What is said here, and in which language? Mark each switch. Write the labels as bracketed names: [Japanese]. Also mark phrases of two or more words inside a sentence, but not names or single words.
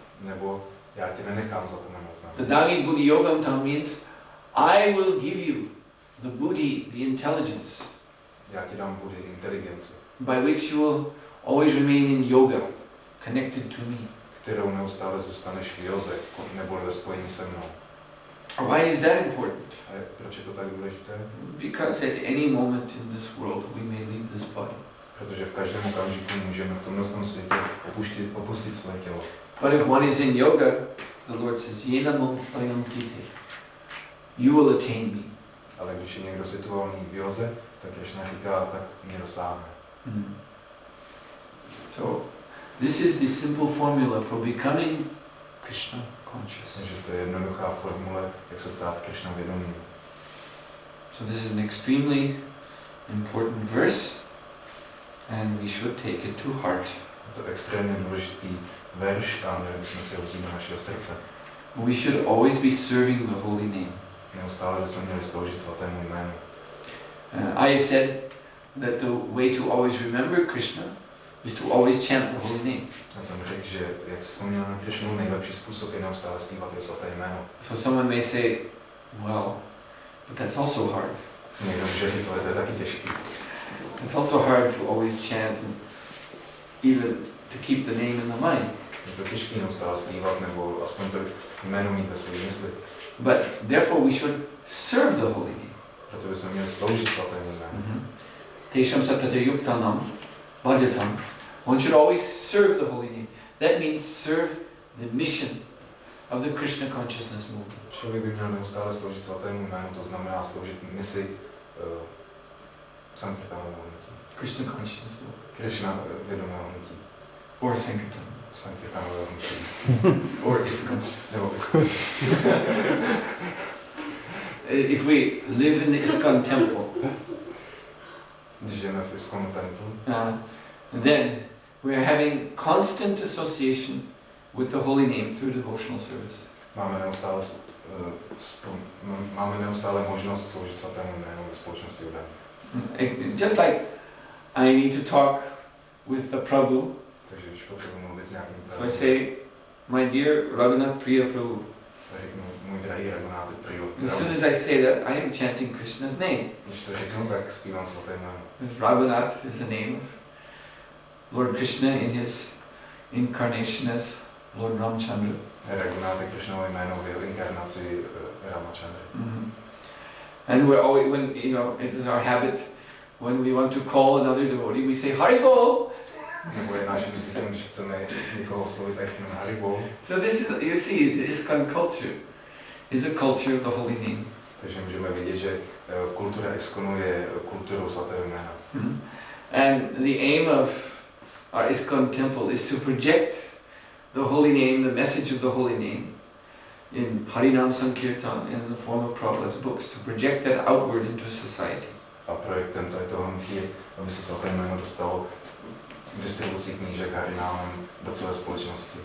[Czech] Nebo já tě nenechám zapomenout. [Sanskrit] Dadami buddhi yogam tam [English] means, I will give you the buddhi, the intelligence, [Czech] Já ti dám buddhi inteligence, [English] by which you will always remain in yoga, connected to me. [Czech] kterou neustále zůstaneš v józe, nebo ve spojení se mnou. [English] Why is that important? [Czech] A proč je to tak důležité? [English] Because at any moment in this world we may leave this body. [Czech] Protože v každém okamžiku můžeme v tomhle světě opustit své tělo. [English] But if one is in yoga, the Lord says, [Sanskrit] Yena mam tvayam tite. [English] You will attain me. [Czech] Ale když je někdo situovaný v józe, tak Krishna říká, tak mě dosáhne. [English] So, this is the simple formula for becoming Krishna conscious. [Czech] Takže to je jednoduchá formule, jak se stát Krishna vědomým. [English] So this is an extremely important verse, and we should take it to heart. [Czech] Je to extrémně důležitý verš a měli bychom si ho vzít do našeho srdce. [English] We should always be serving the holy name. [Czech] Neustále bychom měli sloužit svatému jménu. [English] I said that the way to always remember Krishna is to always chant the holy name. [Czech] Já jsem řekl, že jak si vzpomněl na Krishnu, nejlepší způsob je neustále zpívat jeho svaté jméno. [English] So someone may say, well, but that's also hard. [Czech] Někdo může říct, ale to je taky těžký. [English] It's also hard to always chant and even to keep the name in the mind. [Czech] Je to těžký neustále zpívat, nebo aspoň to jméno mít ve své mysli. [English] But therefore we should serve the holy name. [Czech] Proto bychom měli sloužit svatému jménu. [Sanskrit] Tesham satata yuktanam bhajatam. [English] One should always serve the holy name. That means serve the mission of the Krishna consciousness movement. [Czech] Člověk by měl neustále sloužit svatému jménu, to znamená sloužit misi Sankirtanového hnutí. [English] Krishna consciousness movement. [Czech] Krishna vědomého hnutí. [English] Or Sankirtan. [Czech] Sankirtanového hnutí. [English] Or ISKCON. [Czech] Nebo ISKCON. [English] If we live in the ISKCON temple, [Czech] Když žijeme v ISKCON templu, [English] then we are having constant association with the holy name through devotional service. [Czech] máme neustále možnost sloužit svatému jménu ve společnosti udání. [English] Just like I need to talk with the Prabhu, [Czech] Takže když potřebuji mluvit s nějakým [English] so I say, my dear Raghunath Priya Prabhu. [Czech] řeknu, můj drahý Raghunath Priya. [English] As soon as I say that, I am chanting Krishna's name. [Czech] Když to řeknu, tak zpívám svaté jméno. [English] Raghunath is the name of Lord Krishna in his incarnation as Lord Ramchandra. [Czech] Raghunath je Krishnové jméno v jeho inkarnaci Ramachandra. [English] And we're always, when, it is our habit, when we want to call another devotee, we say, Haribo! [Czech] Nebo je naším zvykem, když chceme někoho oslovit, tak jenom Haribo. [English] So this is, you see, the ISKCON culture is a culture of the holy name. [Czech] Takže můžeme vidět, že kultura ISKCONu je kulturou svatého jména. [English] And the aim of our ISKCON temple is to project the holy name, the message of the holy name, in Harinam Sankirtan and in the form of Prabhupada's books, to project that outward into society. [Czech] A projektem toho hnutí je, aby se svaté jméno dostalo distribucí knížek Harinámem do celé společnosti.